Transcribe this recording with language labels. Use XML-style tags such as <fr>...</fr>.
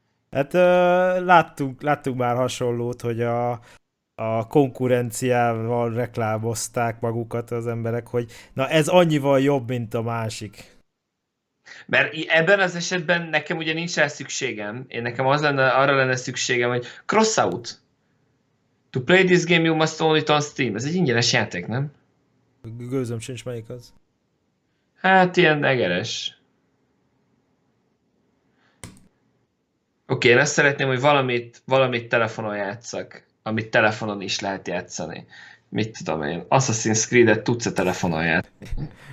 <hu>Hát láttuk már hasonlót, hogy a konkurenciával reklámozták magukat az emberek, hogy na ez annyival jobb, mint a másik. Mert ebben az esetben nekem ugye nincs rá szükségem, én nekem az lenne, arra lenne szükségem, hogy crossout.</hu> <en>To play this game you must own it on Steam.</en> <hu>Ez egy ingyenes játék, nem? Gőzöm sincs, melyik az. Hát ilyen egeres. Oké, én azt szeretném, hogy valamit telefonon játszak, amit telefonon is lehet játszani. Mit tudom én, Assassin's Creed-et tudsz-e telefonon játszani?</hu>